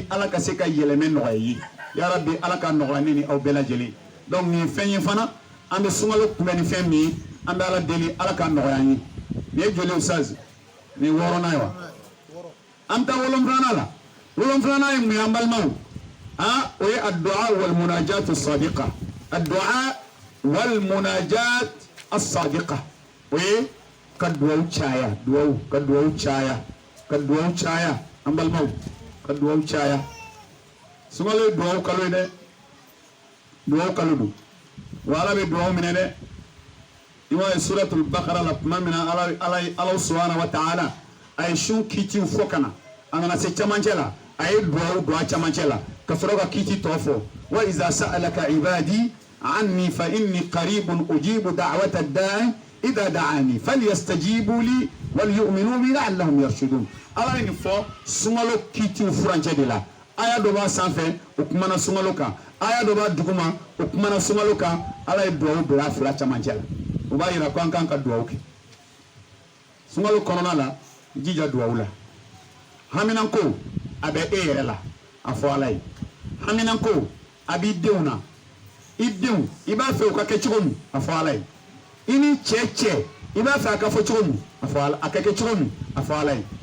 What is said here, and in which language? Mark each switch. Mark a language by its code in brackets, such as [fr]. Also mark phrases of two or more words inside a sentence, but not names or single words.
[bm] ala ka se ka yɛlɛmɛ nɔgɔya i ye yarabi ala ka nɔgɔya ne ni aw bɛɛ lajɛlen donc nin ye fɛn ye fana an bɛ sunkalo kunbɛn ni fɛn min ye an bɛ ala deli ala ka nɔgɔya an ye nin ye joli ye sazi nin ye 6nan ye wa an bɛ taa 7nan la 7nan ye mun ye an balimaw o ye [ar] الدعاء والمناجاة الصادقة الدعاء والمناجاة الصادقة [bm] o ye ka duwawu caya ka duwawu caya an balimaw ka duwawu caya sunkalo ye duwawu kalo ye dɛ duwawu kalo don wa ala bɛ duwawu minɛ dɛ i b'a ye suratul baqara la tuma min na ala [ar] سبحانه وتعالى [bm] a ye sun kiitiw fɔ ka na a nana se camancɛ la a ye duwawu don a camancɛ la ka sɔrɔ ka kiiti tɔ fɔ [ar] وإذا سألك عبادي عني فإني قريب أجيب دعوة الداع إذا دعان فليستجيبوا لي وليؤمنوا بي لعلهم يرشدون [bm] ala ye nin fɔ sunkalo kiitiw furancɛ de la aya dɔ b'a sanfɛ o kumana sunkalo kan aya dɔ b'a duguma o kumana sunkalo kan ala ye duwawu don a fila camancɛ la o b'a yira ko an kan ka duwawu kɛ sunkalo kɔnɔna la jija duwawu la haminanko a bɛ e yɛrɛ la a fɔ ala ye haminanko a b'i denw na i denw i b'a fɛ u ka kɛ cogo min a fɔ ala ye i ni cɛ i b'a fɛ a ka fɔ cogo min a ka kɛ cogo min a fɔ ala